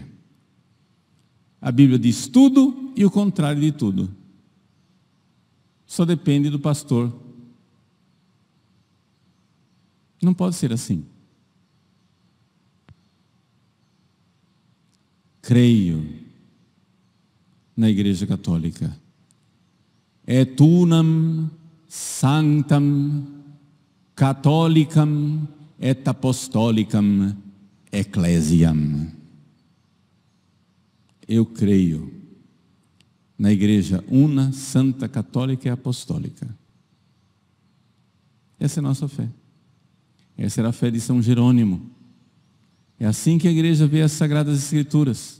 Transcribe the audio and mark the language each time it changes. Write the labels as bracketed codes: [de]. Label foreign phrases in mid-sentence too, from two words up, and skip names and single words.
[pt] A Bíblia diz tudo e o contrário de tudo. Só depende do pastor. Não pode ser assim. Creio na Igreja Católica. [la] Et unam sanctam catholicam et apostolicam ecclesiam. [pt] Eu creio na Igreja una, santa, católica e apostólica. Essa é a nossa fé. Essa era a fé de São Jerônimo. É assim que a igreja vê as Sagradas Escrituras.